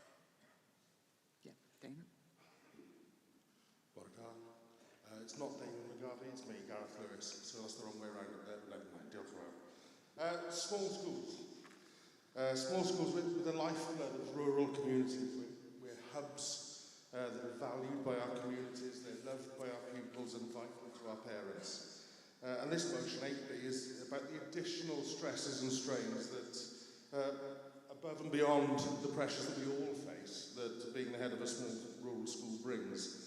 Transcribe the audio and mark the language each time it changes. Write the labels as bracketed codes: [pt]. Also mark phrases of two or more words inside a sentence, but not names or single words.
[en] Yeah, Damon. It's not Damon Garvey. It's me, Gareth Lewis. So that's the wrong way around. Never mind, [cy] diolch yn fawr. [en] Small schools. Small schools with the lifeblood of rural communities. We're hubs that are valued by our communities, they're loved by our pupils and vital to our parents. And this motion 8B is about the additional stresses and strains that, above and beyond the pressures that we all face, that being the head of a small rural school brings.